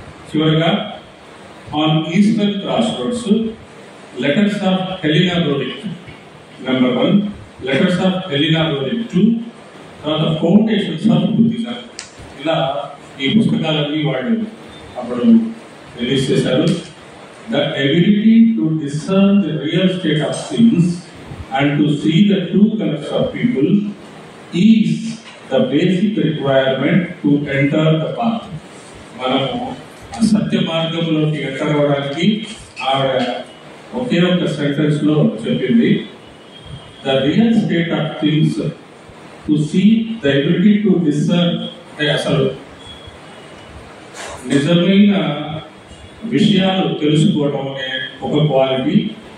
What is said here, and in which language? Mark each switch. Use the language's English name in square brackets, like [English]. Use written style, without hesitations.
[Telugu] చివరిగా on eastern cross roads, letters of హెలినా రోడిక్ number 1, letters of హెలినా రోడిక్ 2, తర్వాత foundations of Buddhism. ఇలా ఈ పుస్తకాలన్నీ వాళ్ళు అప్పుడు రిలీజ్ చేశారు. [English] The ability to discern the real state of things and to see the true colors of people is the basic requirement to enter the path. [Telugu] మనము ఆ సత్య మార్గంలోకి ఎంటర్ అవ్వడానికి ఆవిడ ఒకే ఒక సెంటెన్స్ లో చెప్పింది, [English] The real state of things to see the ability to discern. [Telugu] అంటే అసలు నిజమైన విషయాలు తెలుసుకోవడం అనే ఒక క్వాలిటీ.